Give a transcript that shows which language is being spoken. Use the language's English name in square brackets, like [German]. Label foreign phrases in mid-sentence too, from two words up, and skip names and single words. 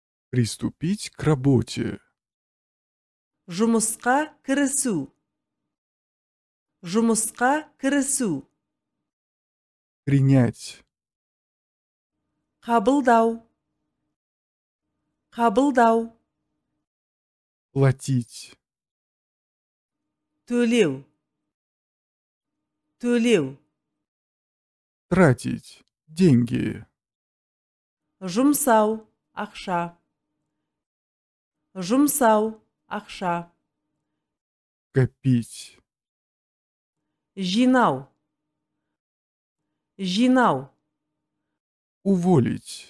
[Russian] Приступить к работе. [Kazakh] Жұмысқа кірісу. Жұмысқа кірісу. [Russian] Принять. [Kazakh] Қабылдау. Қабылдау. [Russian] Платить. [Kazakh] Төлеу. Төлеу. [Russian] Тратить. Деньги. [Kazakh] Жұмсау. Ақша. Жұмсау. Ақша. [Russian] Копить. [Kazakh] Жинау. Жинау. [Russian] Уволить.